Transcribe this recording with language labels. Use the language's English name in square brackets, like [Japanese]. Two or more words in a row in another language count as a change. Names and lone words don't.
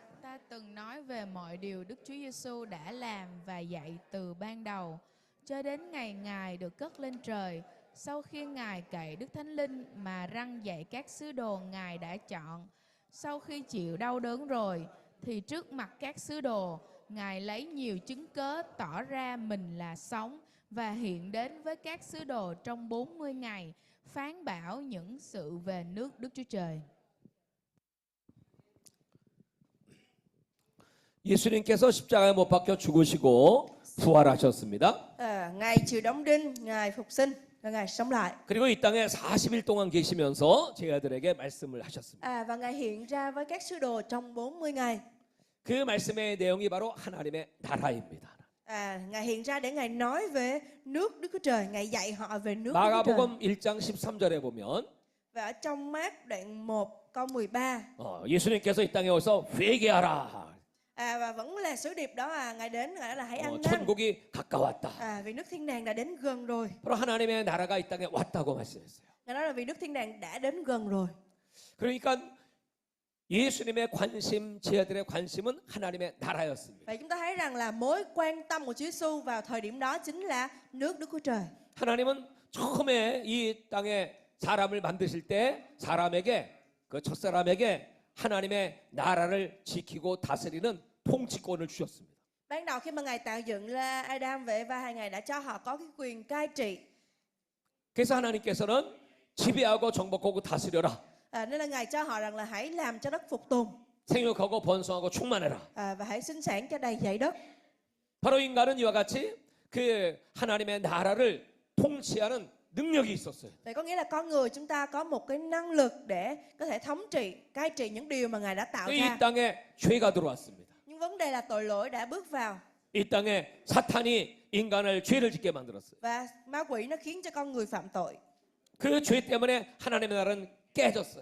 [Vietnamese] từng nói về mọi điều Đức Chúa Giêsu đã làm và dạy từ ban đầu cho đến ngày Ngài được cất lên trời, sau khi Ngài cậy Đức Thánh Linh mà răn dạy các sứ đồ Ngài đã chọn. Sau khi chịu đau đớn rồi thì trước mặt các sứ đồ, Ngài lấy nhiều chứng cớ tỏ ra mình là sống và hiện đến với các sứ đồ trong 40 ngày, phán bảo những sự về nước Đức Chúa Trời. [Korean] 예수님께서 십자가에 못 박혀 죽으시고 부활하셨습니다. [Vietnamese] Ngài chịu đóng đinh, Ngài phục sinh và Ngài sống lại. [Korean] 그리고 이 땅에 40일 동안 계시면서 제 아들에게 말씀을 하셨습니다. [Vietnamese] Và Ngài hiện ra với các sứ đồ trong 40 ngày. [Korean] 그 말씀의 내용이 바로 하나님의 나라입니다. [Vietnamese] Ngài hiện ra để Ngài nói về nước Đức Chúa Trời, Ngài dạy họ về nước Đức Chúa Trời. [Korean] 마가복음 1장 13절에 보면 [Vietnamese] Và ở trong Mác đoạn 1 câu 13, [Korean] 예수님께서 이 땅에 오셔서 회개하라. [Vietnamese] và vẫn là sứ điệp đó, Ngài đến Ngài nói là hãy ăn năn. [Korean] 천국이 가까웠다. [Vietnamese] Vì nước thiên đàng đã đến gần rồi. [Korean] 바로 하나님의 나라가 이 땅에 왔다고 말씀했어요. [Vietnamese] Ngài nói là vì nước thiên đàng đã đến gần rồi. [Korean] 그러니까 예수님의 관심, 제 아들의 관심은 하나님의 나라였습니다. [Vietnamese] Vậy chúng ta thấy rằng là mối quan tâm của Chúa Giêsu vào thời điểm đó chính là nước Đức Chúa Trời. [Korean] 하나님은 처음에 이 땅에 사람을 만드실 때 사람에게 그 첫사람에게 하나님의 나라를 지키고 다스리는 통치권을 주셨습니다. [Vietnamese] Ban đầu khi mà Ngài tạo dựng ra Adam và Eva, Ngài đã cho họ có cái quyền cai trị. [Korean] 그래서 하나님께서는 지배하고 정복하고 다스려라. [Vietnamese] Nên là Ngài cho họ rằng là hãy làm cho đất phục tùng. [Korean] 생육하고 번성하고 충만해라. [Vietnamese] Và hãy sinh sản cho đầy dẫy đất. [Korean] 바로 인간은 이와 같이 그 하나님의 나라를 통치하는 능력이 있었어요. [Vietnamese] Vậy có nghĩa là con người chúng ta có một cái năng lực để có thể thống trị, cai trị những điều mà Ngài đã tạo [Korean] 이 [Vietnamese] ra. [Korean] 땅에 죄가 들어왔습니다. [Vietnamese] Nhưng vấn đề là tội lỗi đã bước vào. [Korean] 이 땅에 사탄이 인간을 죄를 짓게 만들었어요. [Vietnamese] Và ma quỷ nó khiến cho con người phạm tội. [Korean] 그 죄 때문에 하나님의 나라는 깨졌어요.